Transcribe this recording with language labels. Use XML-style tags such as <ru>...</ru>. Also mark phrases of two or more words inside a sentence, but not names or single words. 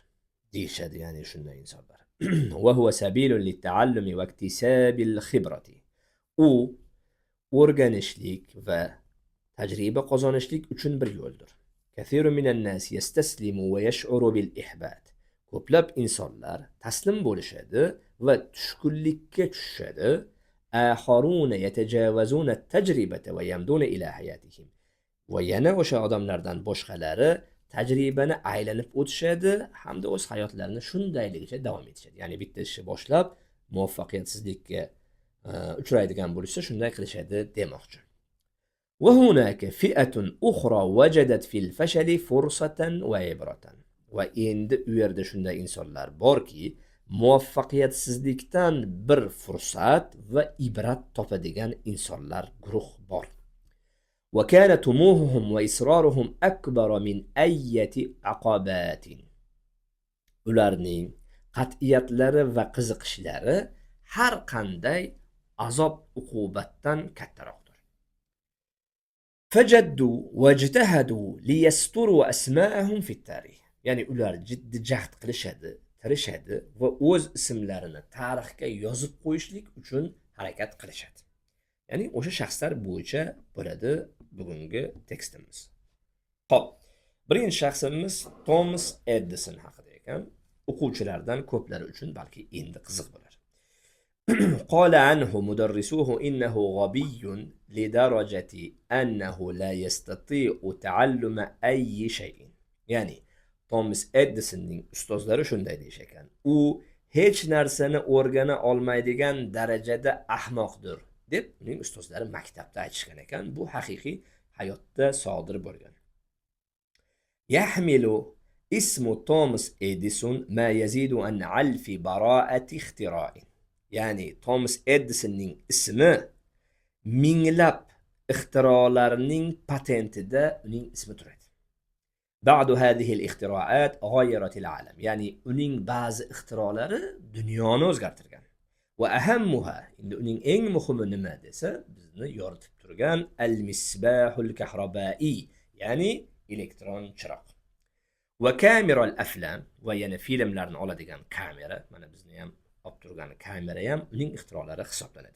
<uz>Deyishadi, ya'ni shunday insonlar.</uz> <ar>وهو سبيل للتعلم واكتساب الخبرة.</ar> <uz>U o'rganishlik va tajriba qozonishlik uchun bir yo'ldir.</uz> <ar>كثير من الناس يستسلمون ويشعرون بالإحباط.</ar> <uz>Ko'plab insonlar taslim bo'lishadi va tushkunlikka tushishadi.</uz> <ar>آخرون يتجاوزون التجربة ويمضون إلى حياتهم.</ar> <uz>Va yana o'sha odamlardan boshqalari tajribani aylanib o'tishadi hamda o'z hayotlarini shundayligicha davom etishadi. Ya'ni bitta ishni boshlab muvaffaqiyatsizlikka uchraydigan bo'lsa shunday qilishadi demoqchi.</uz> <ar>وهناك فئة أخرى وجدت في الفشل فرصة وعبرة.</ar> <uz>Va endi u yerda shunday insonlar borki, muvaffaqiyatsizlikdan bir fursat va ibrat topadigan insonlar guruh bor.</uz> <ar>وكان طموحهم وإصرارهم أكبر من أي عقبات.</ar> <uz>Ularning qat'iyatlari va qiziqishlari har qanday azob uqubatdan kattaroqdir.</uz> <ar>فجدوا واجتهدوا ليستروا أسماءهم في التاريخ.</ar> <uz>Ya'ni ular jiddiy jahd qilishadi, tirishadi va o'z ismlarini tarixga yozib qo'yishlik uchun harakat qilishadi. Ya'ni o'sha shaxslar bo'yicha bo'ladi bugungi tekstimiz. Xo'p, birinchi shaxsimiz Thomas Edison haqida ekan. O'quvchilardan ko'plari uchun balki endi qiziq bo'lar.</uz> <ar>قال عنه مدرسوه إنه غبي لدرجة أنه لا يستطيع تعلم أي شيء.</ar> <uz>Ya'ni Thomas Edisonning ustozlari shunday deyish ekan. U hech narsani o'rgana olmaydigan darajada ahmoqdir deb uning ustozlari maktabda aytishgan ekan. Bu haqiqiy hayotda sodir bo'lgan.</uz> <ar>يحمل اسم Thomas Edison ما يزيد عن ألف براءة اختراع.</ar> <uz>Ya'ni Thomas Edisonning ismi minglab ixtirolarning patentida uning ismi turadi.</uz> <ar>بعض هذه الاختراعات غيرت العالم.</ar> <uz>يعني uning ba'zi ixtirolari dunyoni o'zgartirgan.</uz> <ar>وأهمها,</ar> <uz>endi uning eng muhimi nima desa, bizni yoritib turgan</uz> <ar>المصباح الكهربائي,</ar> <uz>ya'ni elektron chiroq. Va</uz> <ar>كاميرا الأفلام,</ar> <uz>va yana filmlarni oladigan kamera, mana bizni ham olib turgan kamera ham uning ixtirolari hisoblanadi.</uz>